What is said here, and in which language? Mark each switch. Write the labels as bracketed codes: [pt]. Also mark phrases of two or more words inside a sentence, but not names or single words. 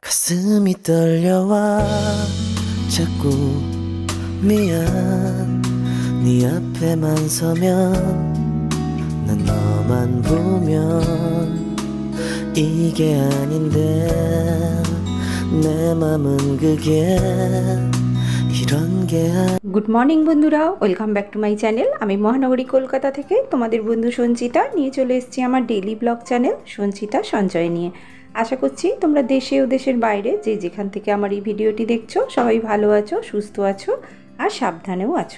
[ko] 가슴이 떨려와 자꾸 미안 네 앞에만 서면 난 너만 보면 이게 아닌데 내 맘은 그게 이런 게 [en] good morning [bn] বন্ধুরা, [en] welcome back to my channel. [bn] আমি মহানগরী কলকাতা থেকে তোমাদের বন্ধু সঞ্চিতা নিয়ে চলে এসেছি আমার [en] daily blog [bn] চ্যানেল সঞ্চিতা সঞ্চয় নিয়ে। আশা করছি তোমরা দেশে ও দেশের বাইরে যে যেখান থেকে আমার এই ভিডিওটি দেখছো সবাই ভালো আছো, সুস্থ আছো আর সাবধানেও আছো।